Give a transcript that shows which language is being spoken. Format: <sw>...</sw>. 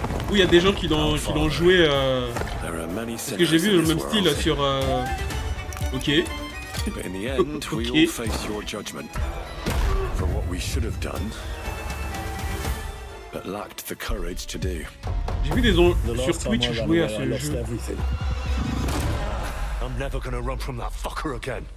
<fr>Oui, il y a des gens qui l'ont joué. Parce que j'ai vu le même style sur. Ok.</fr> <en>But in the end, we all face your judgment for what we should have done, but lacked the courage to do.</en> <fr>J'ai vu des gens sur Twitch jouer à ce jeu.</fr> <en>I'm never gonna run from that fucker again.</en>